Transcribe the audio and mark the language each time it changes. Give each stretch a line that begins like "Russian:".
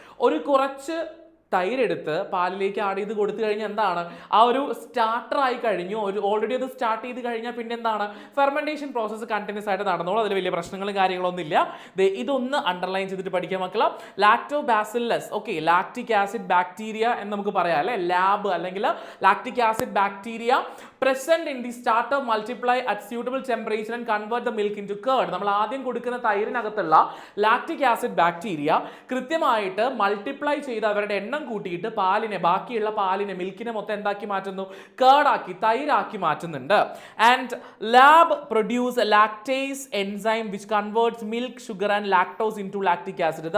Malayalam: ഒരു കുറച്ച് തൈരെടുത്ത് പാലിലേക്ക് ആഡ് ചെയ്ത് കൊടുത്തു കഴിഞ്ഞാൽ എന്താണ്? ആ ഒരു സ്റ്റാർട്ടർ ആയി കഴിഞ്ഞു. ഓൾറെഡി അത് സ്റ്റാർട്ട് ചെയ്ത് കഴിഞ്ഞാൽ പിന്നെ എന്താണ്? ഫെർമെന്റേഷൻ പ്രോസസ്സ് കണ്ടിന്യൂസ് ആയിട്ട് നടന്നോളൂ. അതിൽ വലിയ പ്രശ്നങ്ങളും കാര്യങ്ങളൊന്നും ഇല്ല. ഇതൊന്ന് അണ്ടർലൈൻ ചെയ്തിട്ട് പഠിക്കാൻ മക്കളെ. Lactobacillus, okay, lactic acid bacteria എന്ന് നമുക്ക് പറയാം അല്ലെ. ലാബ് അല്ലെങ്കിൽ lactic acid bacteria
English: present in the starter multiply at suitable temperature and convert the milk into curd.
Malayalam: നമ്മൾ ആദ്യം കൊടുക്കുന്ന തൈരിനകത്തുള്ള ലാക്റ്റിക് ആസിഡ് ബാക്ടീരിയ കൃത്യമായിട്ട് മൾട്ടിപ്ലൈ ചെയ്ത് അവരുടെ എണ്ണം കൂട്ടിയിട്ട് ബാക്കിയുള്ള പാലിനെ, മിൽക്കിനെ മൊത്തം എന്താക്കി മാറ്റുന്നു? കേർഡാക്കി, തൈരാക്കി മാറ്റുന്നുണ്ട്.
English: And lab produce lactase enzyme which converts milk, sugar and lactose into lactic acid.